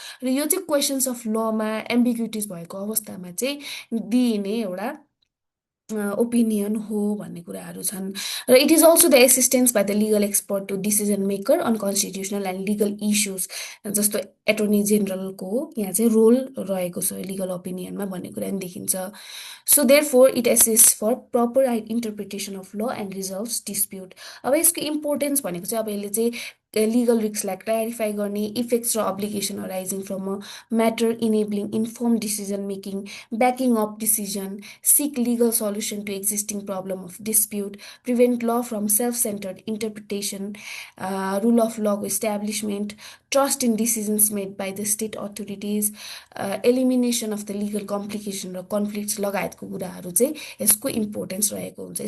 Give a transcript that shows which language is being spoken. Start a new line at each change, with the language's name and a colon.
Nepali: र यो चाहिँ क्वेसन्स अफ लमा एम्बिग्युटिज भएको अवस्थामा चाहिँ दिइने एउटा ओपिनियन हो भन्ने कुराहरू छन्।
English: र it is also the assistance by the legal expert to decision maker on constitutional and legal issues,
Nepali: जस्तो एटर्नी जेनरलको यहाँ चाहिँ रोल रहेको छ लिगल ओपिनियनमा भन्ने कुरा पनि देखिन्छ।
English: So therefore it assist for proper interpretation of law and resolve dispute.
Nepali: अब यसको इम्पोर्टेन्स भनेको चाहिँ अब यसले चाहिँ लिगल रिस्कलाई क्ल्यारिफाई गर्ने,
English: effects र obligation arising from a matter enabling inform decision making, backing up decision, seek legal solution to existing problem of dispute, prevent law from self-centered interpretation, rule of law establishment, trust in decisions made by the state authorities, elimination of the legal complication र conflicts
Nepali: लगायतको कुराहरू चाहिँ यसको importance रहेको हुन्छ।